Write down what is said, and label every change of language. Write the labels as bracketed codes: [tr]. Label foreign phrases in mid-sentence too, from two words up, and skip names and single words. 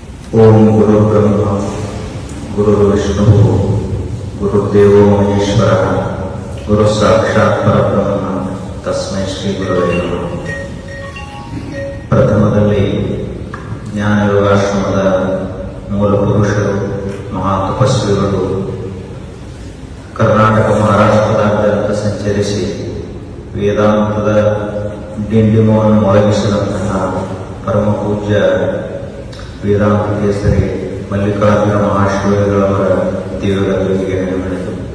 [sa] ಓಂ ಗುರು ಬ್ರಹ್ಮ ಗುರು ವಿಷ್ಣು ಗುರುದೇವೋ ಮಹೇಶ್ವರ ಗುರು ಸಾಕ್ಷಾತ್ ಪರಬ್ರಹ್ಮ ತಸ್ಮೈ ಶ್ರೀ ಗುರುವೇ ನಮಃ. [kn] ಪ್ರಥಮದಲ್ಲಿ ಜ್ಞಾನಯೋಗಾಶ್ರಮದ ಮೂಲ ಪುರುಷರು ಮಹಾ ತಪಸ್ವಿಗಳು ಕರ್ನಾಟಕ ಮಹಾರಾಷ್ಟ್ರದಾದ್ಯಂತ ಸಂಚರಿಸಿ ವೇದಾಂತದ ಡಿಂಡಿಮವನ್ನು ಮೊಳಗಿಸಿದಂತಹ ಪರಮ ಪೂಜ್ಯ ವೇದಾಂತ ಕೇಸರಿ ಮಲ್ಲಿಕಾರ್ಜುನ ಮಹಾಶಿವಗಳವರ ದಿವ್ಯಗಳಿಗೆ ನಡೆದು